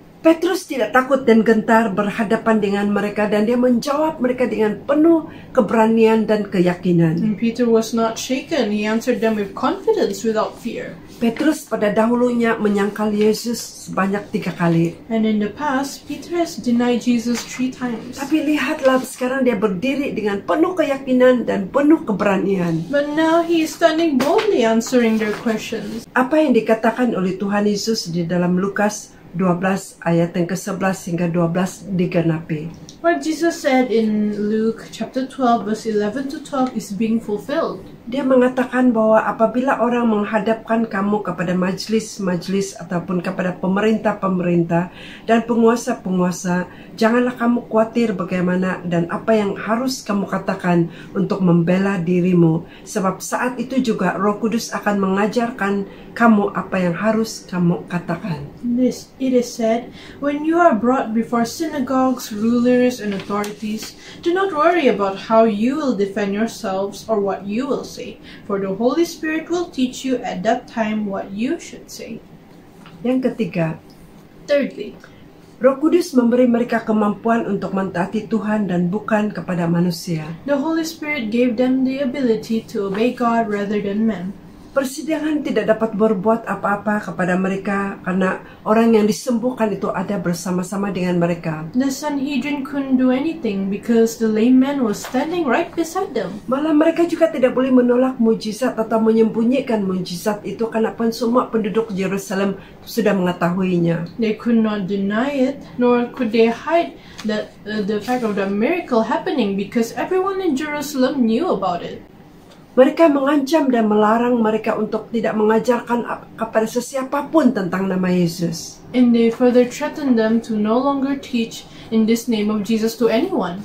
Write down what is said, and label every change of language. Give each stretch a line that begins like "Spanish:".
Malay: Petrus tidak takut dan gentar berhadapan dengan mereka, dan dia menjawab mereka dengan penuh keberanian dan keyakinan.
English: And Peter was not shaken. He answered them with confidence without fear.
Malay: Petrus pada dahulunya menyangkal Yesus sebanyak 3 kali.
English: And in the past, Peter has denied Jesus 3 times.
Malay: Tapi lihatlah, sekarang dia berdiri dengan penuh keyakinan dan penuh keberanian.
English: But now he is standing boldly answering their questions.
Malay: Apa yang dikatakan oleh Tuhan Yesus di dalam Lukas 12 ayat yang ke-11 hingga 12 digenapi.
English: What Jesus said in Luke chapter 12 verse 11 to 12 is being fulfilled.
Malay: Dia mengatakan bahwa apabila orang menghadapkan kamu kepada majlis-majlis ataupun kepada pemerintah-pemerintah dan penguasa-penguasa, janganlah kamu khawatir bagaimana dan apa yang harus kamu katakan untuk membela dirimu. Sebab saat itu juga Roh Kudus akan mengajarkan kamu apa yang harus kamu katakan.
English: It is said, when you are brought before synagogues, rulers, and authorities, do not worry about how you will defend yourselves or what you will say, for the Holy Spirit will teach you at that time what you should say.
Malay: Yang ketiga,
English: Thirdly,
Malay: Roh Kudus memberi mereka kemampuan untuk mentaati Tuhan dan bukan kepada manusia.
English: the Holy Spirit gave them the ability to obey God rather than men.
Malay: Persidangan tidak dapat berbuat apa-apa kepada mereka karena orang yang disembuhkan itu ada bersama-sama dengan mereka.
English: The Sanhedrin couldn't do anything because the lame man was standing right beside them.
Malay: Malah mereka juga tidak boleh menolak mujizat atau menyembunyikan mujizat itu karena semua penduduk Yerusalem sudah mengetahuinya.
English: They could not deny it, nor could they hide the fact of the miracle happening because everyone in Jerusalem knew about it.
Malay: Mereka mengancam dan melarang mereka untuk tidak mengajarkan kepada sesiapapun tentang nama Yesus.
English: And they further threatened them to no longer teach in this name of Jesus to anyone.